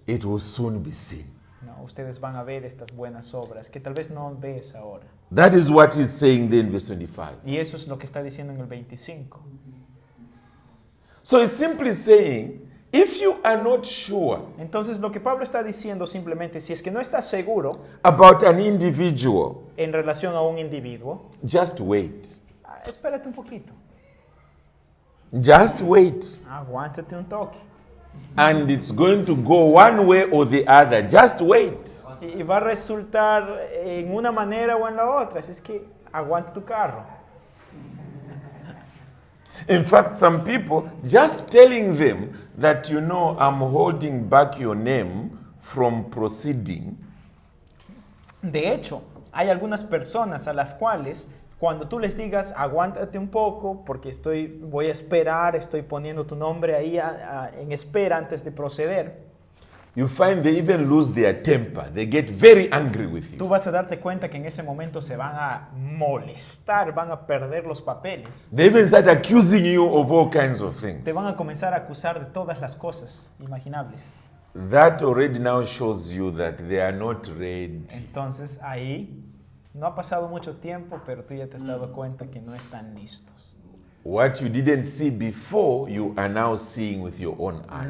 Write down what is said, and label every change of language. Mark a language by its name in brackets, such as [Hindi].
[English] It will soon be seen. [Spanish] No, ustedes van a ver estas buenas obras que tal vez no ves ahora. [English] That is what he's saying there in verse 25. [Spanish] Y eso es lo que está diciendo en el 25. [English] So he's simply saying, if you are not sure [Spanish] Entonces lo que Pablo está diciendo simplemente, si es que no estás seguro [English] about an individual, [Spanish] en relación a un individuo, [English] just wait. [Spanish] espérate un poquito. [English] Just wait. [Spanish] Aguántate un toque. [English] And it's going to go one way or the other. Just wait. [Spanish] Y va a resultar en una manera o en la otra. Así es que aguanta tu carro. [English] In fact, some people, just telling them that, I'm holding back your name from proceeding, [Spanish] De hecho, hay algunas personas a las cuales cuando tú les digas aguántate un poco porque voy a esperar, estoy poniendo tu nombre ahí en espera antes de proceder, [English] you find they even lose their temper. They get very angry with [Spanish] tú [English] you. [Spanish] vas a darte cuenta que en ese momento se van a molestar, van a perder los papeles. [English] They even start accusing you of all kinds of things. [Spanish] Te van a comenzar a acusar de todas las cosas imaginables. [English] That already now shows you that they are not ready. [Spanish] Entonces ahí no ha pasado mucho tiempo, pero tú ya te has dado cuenta que no están listos. [English] What you didn't see before, you are now seeing with your own eyes.